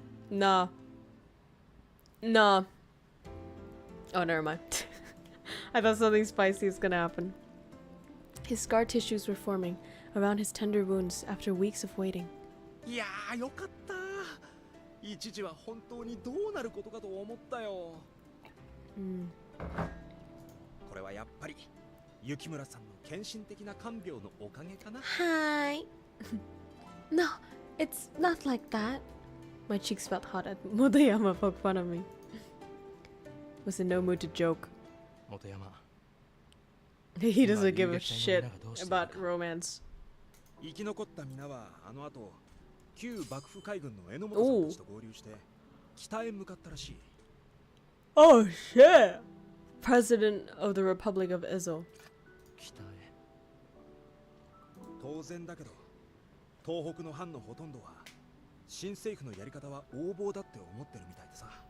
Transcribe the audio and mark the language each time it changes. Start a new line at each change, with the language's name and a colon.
English: Nah. Oh, never mind. I thought something spicy was gonna happen. His scar tissues were forming around his tender wounds after weeks of waiting.
Japanese: いやーよかった。一時は本当にどうなることかと思ったよ。これはやっぱり雪村さんの献身的な看病のおかげかな。
English: Hi. No, it's not like that. My cheeks felt hot at Motoyama poke fun of me. Was in no mood to joke.
Japanese: 本山
English: He doesn't give a shit about romance.
Japanese: 生き残った皆はあの後旧幕府海軍の榎本さんたちと合流して北へ向かったらしい。
English: Oh shit! President of the Republic of Ezo.
Japanese: 北へ当然だけど東北の藩のほとんどは新政府のやり方は横暴だって思ってるみたいでさ。